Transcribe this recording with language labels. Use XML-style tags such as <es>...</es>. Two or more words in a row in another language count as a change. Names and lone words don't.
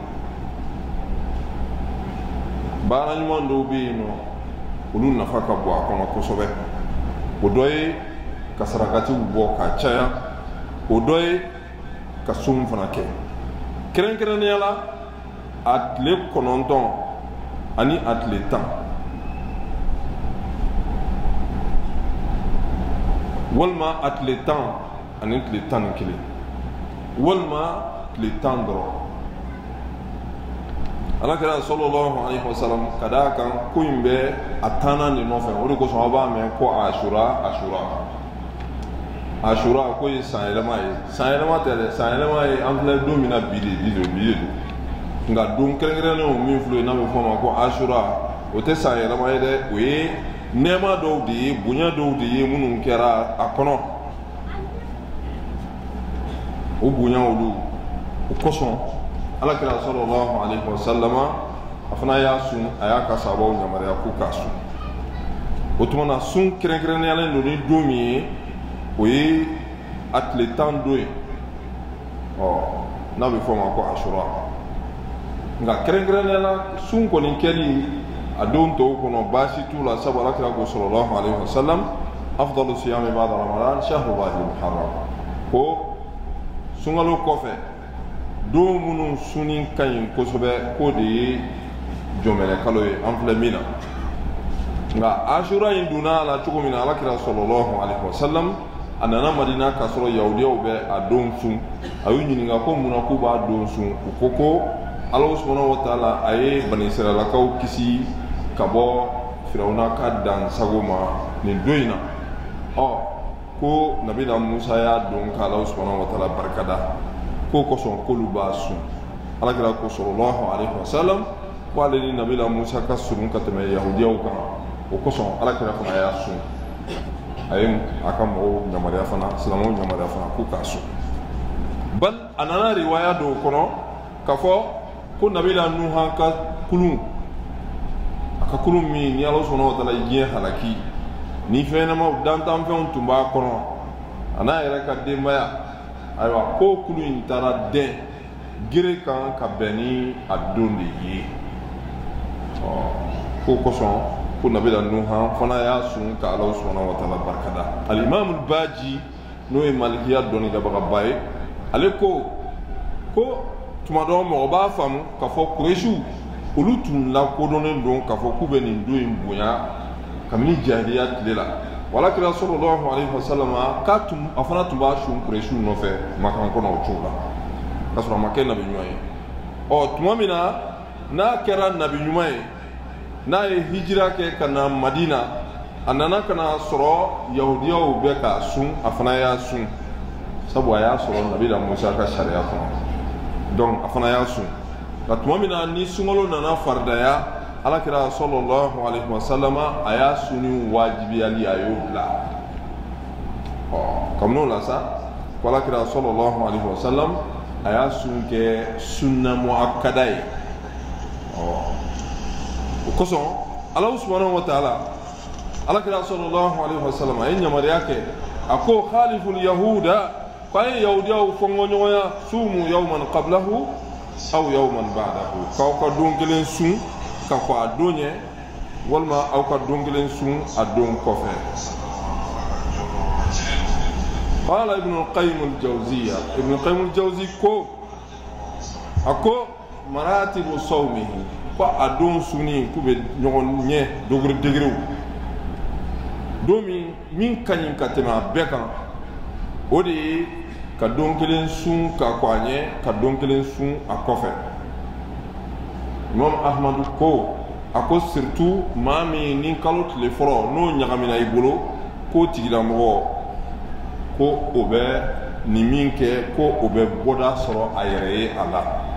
<bm>baara ɲuman dɔw bɛ yen nɔ olu nafa ka bon a kɔnɔ kosɛbɛ o dɔ ye ka sarakatiw bɔ ka caya o dɔ ye ka sun fana kɛ kɛrɛnkɛrɛnnenya la a tile 9 ani a tile 10 walima a tile 10 ani tile 11 walima tile 10 dɔrɔn alakira</bm> <ar>صلى الله عليه وسلم</ar> <bm>ka d'a kan ko in bɛ a taana de nɔfɛ o de kosɔn aw b'a mɛn ko ashura ko ye san yɛlɛma ye san yɛlɛma tɛ dɛ san yɛlɛma ye an filɛ don min na bi de don nka don kɛrɛnkɛrɛnnenw min filɛ n'a bɛ fɔ o ma ko ashura o tɛ san yɛlɛma ye dɛ o ye nɛɛma dɔw de ye bonya dɔw de ye minnu kɛra a kɔnɔ o bonya olu o kosɔn alakira</bm> <ar>صلى الله عليه وسلم</ar> <bm>a fana y'a sun a y'a ka sahabaw yamaruya k'u k'a sun o tuma na sun kɛrɛnkɛrɛnneyalen don ni don min ye o ye a tile 10 don ye n'a bɛ fɔ o ma ko ashura nka kɛrɛnkɛrɛnneyala sun kɔni kɛli a don tɔw kɔnɔ baasi t'u la sabu alakira ko</bm> <ar>صلى الله عليه وسلم أفضل الصيام بعد رمضان شهر الله المحرم</ar> <bm>ko sunkalo kɔfɛ don minnu sunni ka ɲi kosɛbɛ k'o de ye jɔnminɛ kalo ye an filɛ min na nka ashura in donna a la cogo min na alakira</bm> <ar>صلى الله عليه وسلم</ar> <bm>a nana madina k'a sɔrɔ yahudiyaw bɛ a don sun a y'u ɲininka ko munna k'u b'a don sun u ko Ala</bm> <ar>سبحانه وتعالى</ar> <bm>a ye bani israɛlakaw kisi ka bɔ firawuna ka dansago ma nin don in na ko nabila musa y'a don ka Ala</bm> <ar>سبحانه وتعالى</ar> <bm>barikada ko kosɔn k'olu b'a sun alakira ko</bm> <ar>صلى الله عليه وسلم</ar> <bm>ko ale ni nabila Musa ka surun ka tɛmɛ yahudiyaw kan o kosɔn alakira fana y'a sun a ye a ka mɔgɔw yamaruya fana silamɛw yamaruya fana k'u k'a sun bal a nana riwaya dɔw kɔnɔ k'a fɔ ko nabila Nuhan ka kulun a ka kulun min ni Ala</bm> <ar>سبحانه وتعالى</ar> <bm>diɲɛ halaki ni fɛn ɲɛnamaw dantanfɛnw tun b'a kɔnɔ a n'a yɛrɛ ka denbaya ayiwa ko kulun in taara dɛn gere kan ka bɛn ni a don de ye ko kosɔn ko nabila Nuhan fana y'a sun ka Ala</bm> <ar>سبحانه وتعالى</ar> <bm>barikada al-Imam al-Baji n'o ye malikiya dɔnnibaga ye ale ko tuma dɔ mɔgɔ b'a faamu k'a fɔ Kuresiw olu tun lakodɔnnen don k'a fɔ k'u bɛ nin don in bonya kabini jahiliya tile la walakira</bm> <ar>صلى الله عليه وسلم</ar> <bm>a fana tun b'a sun Kuresiw nɔfɛ Makan kɔnɔ o cogo la k'a sɔrɔ a ma kɛ nabi ɲuman ye tuma min na n'a kɛra nabi ɲuman ye n'a ye hijira kɛ ka na Madina a nana ka na sɔrɔ yahudiyaw bɛ k'a sun a fana y'a sun sabu a y'a sɔrɔ nabila Musa ka sariya kɔnɔ donc a fana y'a sun nka tuma min na ni sunkalo nana faridaya alakira</bm> <ar>صلى الله عليه وسلم</ar> <bm>a y'a sunni wajibiyali a y'o bila kabini o la sa ko alakira</bm> <ar>صلى الله عليه وسلم</ar> <bm>a y'a sun kɛ</bm> <ar>سنة مؤكدة</ar> <bm>ye o kosɔn Ala</bm> <ar>سبحانه وتعالى</ar> <bm>alakira</bm> <ar>صلى الله عليه وسلم</ar> <bm>a ye yamaruya kɛ a ko</bm> <ar>خالفوا اليهود</ar> <bm>ko a ye yahudiyaw fɔnkɔ ɲɔgɔnya</bm> <ar>صوموا يوما قبله أو يوما بعده</ar> <bm>k'aw ka don kelen sun ka kɔn a don ɲɛ walima aw ka don kelen sun a don kɔfɛ qala ibn al-qayyim al-jawziyya ibn al-qayyim al-jawzi ko a ko</bm> <ar>مراتب صومه</ar> <bm>ko a don sunni k'u bɛ ɲɔgɔn ɲɛ dogiri degiriw don min ka ɲi ka tɛmɛ a bɛɛ kan o de ye ka don kelen sun ka kɔn a ɲɛ ka don kelen sun a kɔfɛ Imam Ahmadu ko a ko surtout maa min ni kalo tile fɔlɔ n'o ɲagamina i bolo k'o tigilamɔgɔ ko o bɛ nin min kɛ ko o bɛ bɔda sɔrɔ a yɛrɛ ye a la</bm>